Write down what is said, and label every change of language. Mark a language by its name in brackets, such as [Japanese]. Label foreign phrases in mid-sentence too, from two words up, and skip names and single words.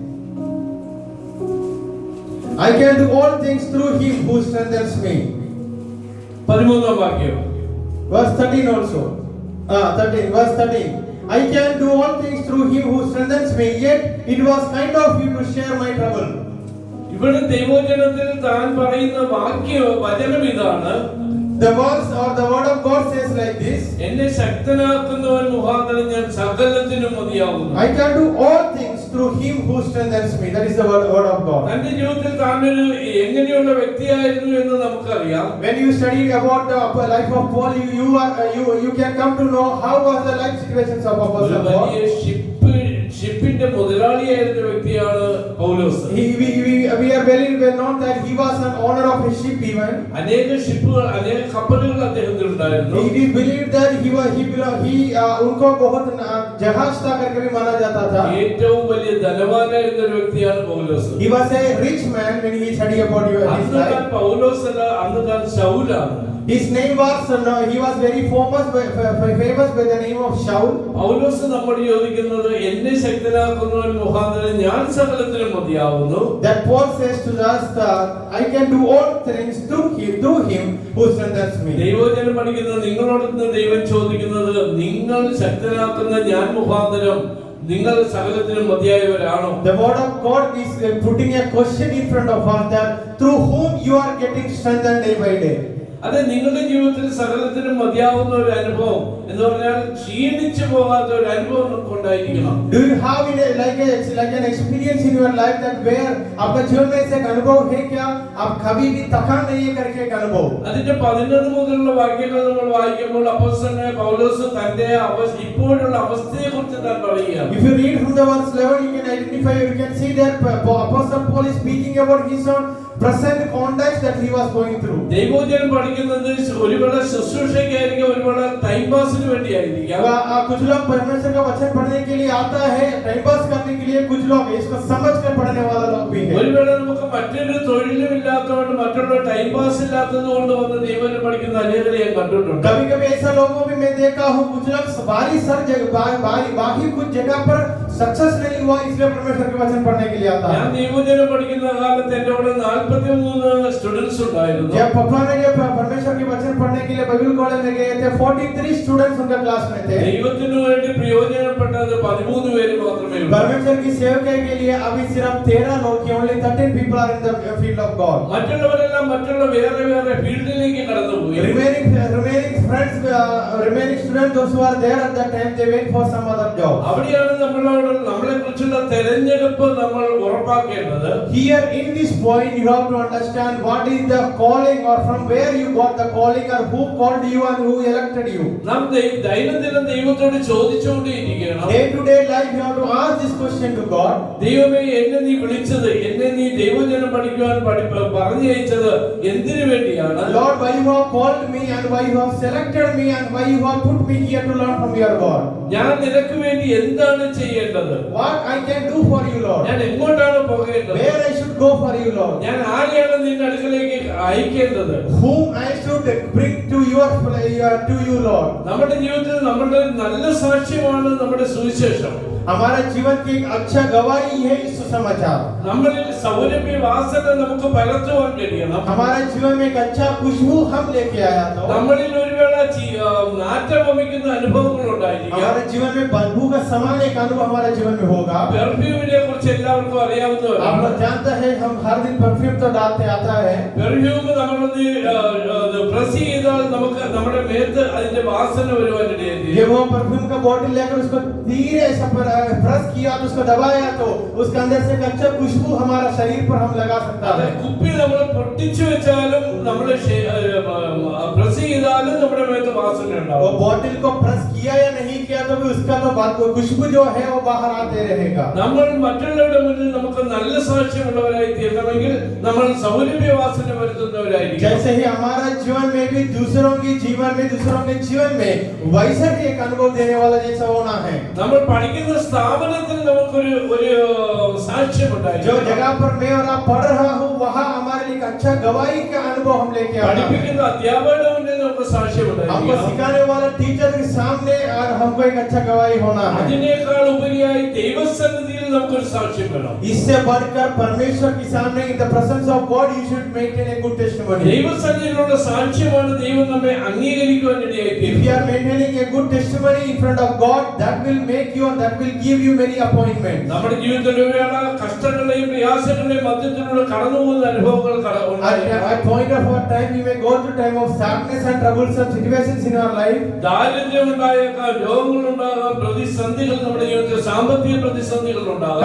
[English] I can do all things through him who strengthens me. [Malayalam] 13-ാം വാക്യം [English] Verse 13 also. 13, verse 13. I can do all things through him who strengthens me, yet it was kind of you to share my trouble. [Malayalam] ഇവിടെ ദൈവവചനത്തിൽ താൻ പറയുന്ന വചനം ഇതാണ്. [English] The verse or the word of God says like this. [Malayalam] എന്നെ ശക്തനാക്കുന്നവൻ മുഖാന്തരം ഞാൻ സകലത്തിനും മതിയാകുന്നു. [English] I can do all things through him who strengthens me. That is the word of God. [Malayalam] തന്റെ ജീവിതത്തിൽ താനൊരു എങ്ങനെയുള്ള വ്യക്തിയായിരുന്നു എന്ന് നമുക്കറിയാം. [English] When you study about the life of Paul, you can come to know how was the life situations of Apostle Paul. [Malayalam] ഷിപ്പിന്റെ മുതലാളിയായിരുന്ന വ്യക്തിയാണ് പൗലോസ്. [English] We are very well known that he was an owner of a ship even. [Malayalam] അനേക ഷിപ്പുകൾ, അനേക കപ്പലുകൾ അദ്ദേഹത്തിന് ഉണ്ടായിരുന്നു. [English] It is believed that [Hindi] उनको बहुत जहाज था करके भी माना जाता था. [Malayalam] ഏറ്റവും വലിയ ധനവാനായിരുന്ന ഒരു വ്യക്തിയാണ് പൗലോസ്. [English] He was a rich man when he studied about his life. [Malayalam] പൗലോസ് അല്ല, അന്ന് താൻ ശൗലാണ്. [English] His name was he was very famous by the name of Shaul. [Malayalam] പൗലോസ് നമ്മോട് ചോദിക്കുന്നത് എന്നെ ശക്തനാക്കുന്നവൻ മുഖാന്തരം ഞാൻ സകലത്തിനും മതിയാവുന്നു. [English] That Paul says to us that I can do all things through him who strengthens me. [Malayalam] ദൈവവചനം പഠിക്കുന്ന നിങ്ങളോട് ദൈവം ചോദിക്കുന്നത് നിങ്ങൾ ശക്തനാക്കുന്ന ഞാൻ മുഖാന്തരം നിങ്ങൾ സകലത്തിനും മതിയായവരാണോ? [English] The word of God is putting a question in front of us that through whom you are getting strengthened day by day. [Malayalam] അത് നിങ്ങളുടെ ജീവിതത്തിൽ സകലത്തിനും മതിയാവുന്ന ഒരു അനുഭവം എന്ന് പറഞ്ഞാൽ ക്ഷീണിച്ചു പോകാത്ത ഒരു അനുഭവം നമുക്ക് ഉണ്ടായിരിക്കണം. [English] Do you have like an experience in your life that where [Hindi] आपका जीवन में ऐसा अनुभव है क्या आप कभी भी थकान नहीं है करके एक अनुभव? [Malayalam] അതിന്റെ 11 മുതലുള്ള വാക്യങ്ങൾ നമ്മൾ വായിക്കുമ്പോൾ അപ്പോസ്തലനായ പൗലോസ് തന്റെ ഇപ്പോഴുള്ള അവസ്ഥയെക്കുറിച്ച് താൻ പറയുകയാണ്. [English] If you read from the verse 11 you can identify, you can see that Apostle Paul is speaking about his own present context that he was going through. [Malayalam] ദൈവവചനം പഠിക്കുന്നത് ഒരുവേള ശുശ്രൂഷയ്ക്കായിരിക്കും, ഒരുവേള [English] time pass [Malayalam] വേണ്ടിയായിരിക്കാം. [Hindi] कुछ लोग परमेश्वर का वचन पढ़ने के लिए आता है, [English] time pass [Hindi] करने के लिए, कुछ लोग इसको समझ कर पढ़ने वाला लोग भी है. [Malayalam] ഒരുവേള നമുക്ക് മറ്റൊരു തൊഴിലും ഇല്ലാത്തതുകൊണ്ട് മറ്റുള്ള [English] time pass [Malayalam] ഇല്ലാത്തത് കൊണ്ട് വന്ന് ദൈവവചനം പഠിക്കുന്ന അനേകരെ ഞാൻ കണ്ടിട്ടുണ്ട്. [Hindi] कभी-कभी ऐसा लोगों भी मैं देखा हूं, कुछ लोग बाकी कुछ जगह पर सक्सेस नहीं हुआ इसलिए परमेश्वर के वचन पढ़ने के लिए आता है. [Malayalam] ഞാൻ ദൈവവചനം പഠിക്കുന്ന കാലത്ത് എൻ്റെ കൂടെ 43 സ്റ്റുഡൻസ് ഉണ്ടായിരുന്നു. [Hindi] जब पापा ने जब परमेश्वर के वचन पढ़ने के लिए [English] Bible college [Hindi] में गए थे, 43 स्टूडेंट्स उनके क्लास में थे. [Malayalam] ദൈവത്തിനു വേണ്ടി പ്രയോജനപ്പെട്ടത് 13 പേര് മാത്രമേ ഉള്ളൂ. [Hindi] परमेश्वर की सेवा के लिए अभी सिर्फ 13 लोग, [English] only 13 people are in the field of God. [Malayalam] മറ്റുള്ളവരെല്ലാം മറ്റുള്ള വേറെ വേറെ ഫീൽഡിലേക്ക് കടന്നുപോയി. [English] Remaining friends, remaining students, those who are there at that time, they wait for some other job. [Malayalam] അവിടെയാണ് നമ്മളെ കുറിച്ചുള്ള തെരഞ്ഞെടുപ്പ് നമ്മൾ ഉറപ്പാക്കേണ്ടത്. [English] Here in this point you have to understand what is the calling or from where you got the calling or who called you and who elected you. [Malayalam] നാം ദൈനംദിനം ദൈവത്തോട് ചോദിച്ചുകൊണ്ടേയിരിക്കണം. [English] Day to day life you have to ask this question to God. [Malayalam] ദൈവമേ, എന്നെ നീ വിളിച്ചത്, എന്നെ നീ ദൈവവചനം പഠിക്കുവാൻ പറഞ്ഞു അയച്ചത് എന്തിനു വേണ്ടിയാണ്? [English] Lord, why you have called me and why you have selected me and why you have put me here to learn from your God. [Malayalam] ഞാൻ നിനക്ക് വേണ്ടി എന്താണ് ചെയ്യേണ്ടത്? [English] What I can do for you, Lord. [Malayalam] ഞാൻ എങ്ങോട്ടാണ് പോകേണ്ടത്? [English] Where I should go for you, Lord. [Malayalam] ഞാൻ ആരെയാണ് നിന്റെ അടുക്കലേക്ക് അയക്കേണ്ടത്? [English] Whom I should bring to you, Lord. [Malayalam] നമ്മുടെ ജീവിതത്തിൽ നമ്മുടെ നല്ല സാക്ഷ്യമാണ് നമ്മുടെ സുവിശേഷം. [Hindi] हमारा जीवन की एक अच्छा गवाही है इस सुसमाचार. [Malayalam] നമ്മളിൽ സൗരഭ്യ വാസന നമുക്ക് പകർത്തുവാൻ കഴിയണം. [Hindi] हमारे जीवन में एक अच्छा खुशबू हम लेके आया तो [Malayalam] നമ്മളിൽ ഒരുവേള നാറ്റം വമിക്കുന്ന അനുഭവങ്ങൾ ഉണ്ടായിരിക്കാം. [Hindi] हमारे जीवन में बदबू का समान एक अनुभव हमारे जीवन में होगा. [Malayalam] പെർഫ്യൂമിനെ കുറിച്ച് എല്ലാവർക്കും അറിയാവുന്നതാണ്. [Hindi] आप लोग जानते हैं हम हर दिन परफ्यूम तो डालते आता है. [Malayalam] പെർഫ്യൂം നമ്മളൊന്ന് പ്രസ് ചെയ്താൽ നമുക്ക് നമ്മുടെ മേത്ത് അതിന്റെ വാസന വരുവാൻ ഇടയായി. [Hindi] जब वो परफ्यूम का बॉटल लेकर उसको धीरे से प्रेस किया तो उसको दबाया तो उसके अंदर से एक अच्छा खुशबू हमारा शरीर पर हम लगा सकता है. [Malayalam] കുപ്പി നമ്മൾ പൊട്ടിച്ചു വെച്ചാലും നമ്മൾ പ്രസ് ചെയ്താലും നമ്മുടെ മേത്ത് വാസന ഉണ്ടാവും. [Hindi] वो बॉटल को प्रेस किया या नहीं किया तो भी उसका तो खुशबू जो है वो बाहर आते रहेगा. [Malayalam] നമ്മൾ മറ്റുള്ളവരുടെ മുന്നിൽ നമുക്ക് നല്ല സാക്ഷ്യമുള്ളവരായി തീരണമെങ്കിൽ നമ്മൾ സൗരഭ്യ വാസന വരുത്തുന്നവരായിരിക്കും. [Hindi] जैसे ही हमारा जीवन में भी दूसरों के जीवन में वैसा ही एक अनुभव देने वाला जैसा होना है. [Malayalam] നമ്മൾ പഠിക്കുന്ന സ്ഥാപനത്തിൽ നമുക്കൊരു സാക്ഷ്യം ഉണ്ടായിരിക്കും. [Hindi] जो जगह पर मैं और आप पढ़ रहा हूँ वहाँ हमारे लिए एक अच्छा गवाही का अनुभव हम लेके आना है. [Malayalam] പഠിപ്പിക്കുന്ന അധ്യാപകരുടെ മുന്നിൽ നമുക്ക് സാക്ഷ്യം [Hindi] हमको [Malayalam] ഉണ്ടായിരിക്കും. [Hindi] सिखाने वाला टीचर के सामने और हमको एक अच्छा गवाही होना है. [Malayalam] അതിനേക്കാൾ ഉപരിയായി ദൈവസന്നിധിയിൽ നമുക്കൊരു സാക്ഷ്യം വേണം. [Hindi] इससे बढ़कर परमेश्वर के सामने [English] in the presence of God you should maintain a good testimony. [Malayalam] ദൈവസന്നിധിയിലുള്ള സാക്ഷ്യമാണ് ദൈവം നമ്മെ അംഗീകരിക്കുവാൻ ഇടയായി [English] If you are maintaining a good testimony in front of God, that will make you and that will give you many appointments. [Malayalam] നമ്മുടെ ജീവിതത്തിൽ ഒരുവേള കഷ്ടങ്ങളെയും പ്രയാസങ്ങളെയും മധ്യത്തിലൂടെ കടന്നുപോകുന്ന അനുഭവങ്ങൾ [English] At point of our time we may go through time of sadness and troublesome situations in our life. [Malayalam] ദാരിദ്ര്യം ഉണ്ടായേക്കാം, രോഗങ്ങൾ ഉണ്ടാകാം, പ്രതിസന്ധികൾ നമ്മുടെ ജീവിതത്തിൽ സാമ്പത്തിക പ്രതിസന്ധികൾ ഉണ്ടാകാം.